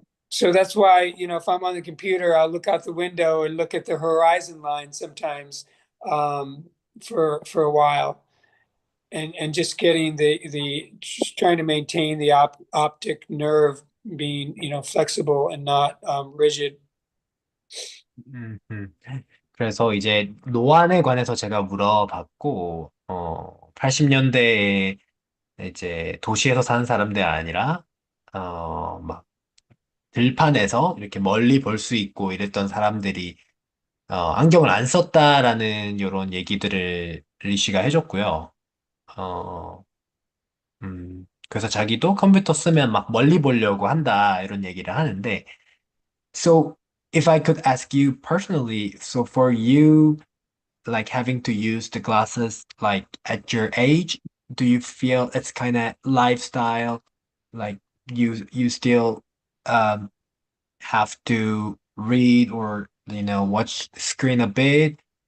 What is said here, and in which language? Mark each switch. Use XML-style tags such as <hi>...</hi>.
<en>So that's why if I'm on the computer, I'll look out the window and look at the horizon line sometimes, for a while, and just getting just trying to maintain the optic nerve being flexible and not rigid. 음, 음.</en> <ko>그래서 이제 노안에 관해서 제가 물어봤고, 80년대에 이제 도시에서 사는 사람들이 아니라, 막 들판에서 이렇게 멀리 볼 수 있고 이랬던 사람들이, 안경을 안 썼다라는 이런 얘기들을 리씨가 해줬고요. 어, 그래서 자기도 컴퓨터 쓰면 막 멀리 보려고 한다, 이런 얘기를 하는데,</ko> <en>so if I could ask you personally, so for you, like having to use the glasses like at your age, do you feel it's kind of lifestyle, like you still um have to read or watch screen a bit?</en>